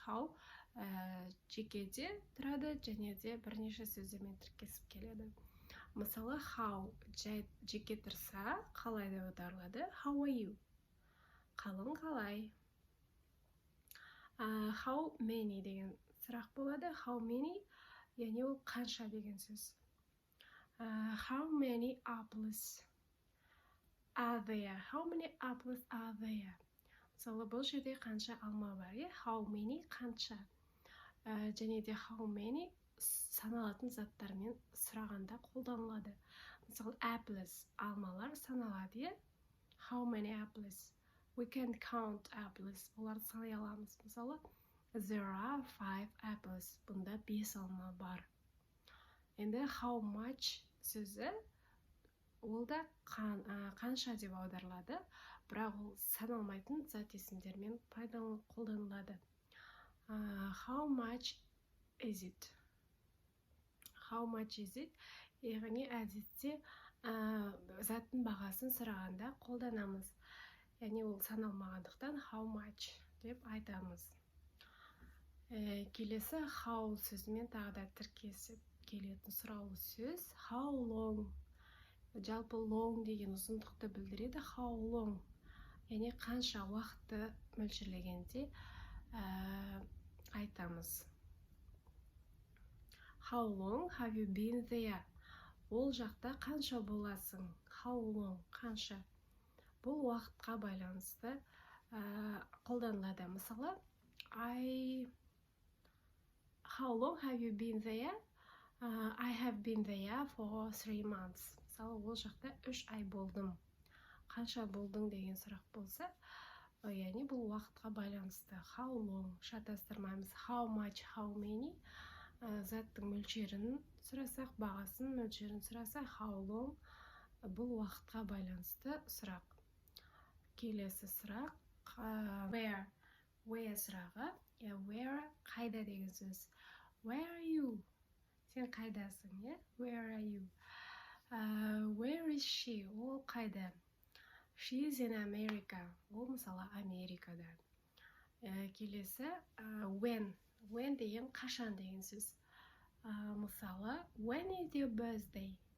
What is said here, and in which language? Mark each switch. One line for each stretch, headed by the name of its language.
Kazakh: How жекеде тұрады, және де бірнеше сөздермен тіркесіп келеді. Мысалы, how жеке тұрса, қалай деп аударылады?
English: How are you?
Kazakh: Қалың қалай? How many деген сұрақ болады. How many, яғни ол қанша деген сөз.
English: How many apples are there? How many apples are there?
Kazakh: Мысалы, бұл жерде қанша алма бар, е?
English: How many қанша?
Kazakh: Және де how many саналатын заттармен сұрағанда қолданылады. Мысалы, apples, алмалар саналады, е?
English: How many apples? We can count apples.
Kazakh: Оларды санай аламыз.
English: Мысалы, there are 5 apples.
Kazakh: Бұнда 5 алма бар. Енді how much сөзі ол да қанша деп аударылады, бірақ ол саналмайтын зат есімдермен қолданылады.
English: How much is it? How much is it?
Kazakh: Яғни әдетте заттың бағасын сұрағанда қолданамыз. Яғни ол саналмағандықтан how much деп айтамыз. Келесі how сөзімен тағы да тіркесіп келетін сұраулы сөз.
English: How long?
Kazakh: Жалпы long деген ұзындықты білдіреді.
English: How long?
Kazakh: Яғни қанша уақытты мөлшерлегенде айтамыз.
English: How long have you been there?
Kazakh: Ол жақта қанша боласың? How long? Қанша? Бұл уақытқа байланысты қолданылады.
English: Мысалы, How long have you been there? I have been there for 3 months.
Kazakh: Мысалы, ол жақта 3 ай болдым. Қанша болдың деген сұрақ болса, яғни бұл уақытқа байланысты.
English: How long?
Kazakh: Шатастырмаймыз.
English: How much, how many?
Kazakh: Заттың мөлшерін сұрасақ, бағасын, мөлшерін сұрасақ, how long? Бұл уақытқа байланысты сұрақ. Келесі сұрақ. Where? Where сұрағы. Where қайда деген сөз.
English: Where are you?
Kazakh: Сен қайдасың, е?
English: Where are you? Where is she?
Kazakh: Ол қайда?
English: She is in America.
Kazakh: Ол мысалы Америкада. Келесі when. When деген қашан деген сөз.
English: Мысалы, when is your birthday?